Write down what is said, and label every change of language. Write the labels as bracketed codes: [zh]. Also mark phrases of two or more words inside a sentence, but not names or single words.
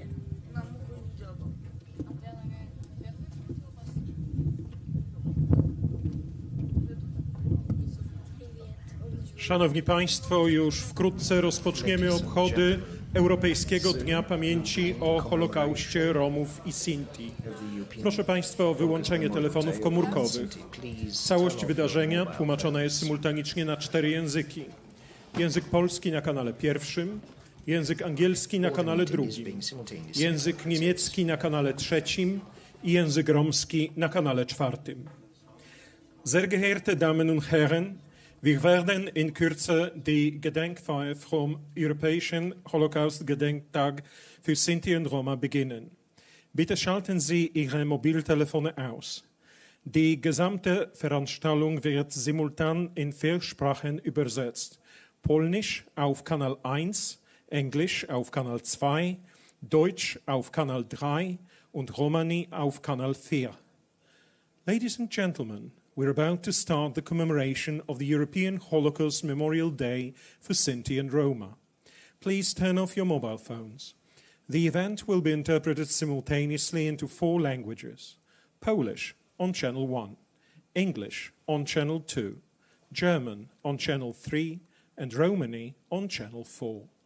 [pl] На муку не делал. Szanowni Państwo, już wkrótce rozpoczniemy obchody Europejskiego Dnia Pamięci o Holokauście Romów i Sinti. Proszę Państwa o wyłączenie telefonów komórkowych. Całość wydarzenia tłumaczona jest symultanicznie na 4 języki. Język polski na kanale 1, język angielski na kanale 2, język niemiecki na kanale 3 i język romski na kanale 4. [de] Sehr geehrte Damen und Herren, wir werden in Kürze die Gedenkfeier vom [en] European Holocaust [de] Gedenktag für Sinti und Roma beginnen. Bitte schalten Sie Ihre Mobiltelefone aus. Die gesamte Veranstaltung wird simultan in 4 Sprachen übersetzt. Polnisch auf Kanal 1, Englisch auf Kanal 2, Deutsch auf Kanal 3 und Romani auf Kanal 4. [en] Ladies and gentlemen, we're about to start the commemoration of the European Holocaust Memorial Day for Sinti and Roma. Please turn off your mobile phones. The event will be interpreted simultaneously into 4 languages. Polish on Channel 1, English on Channel 2, German on Channel 3, and Romani on Channel 4.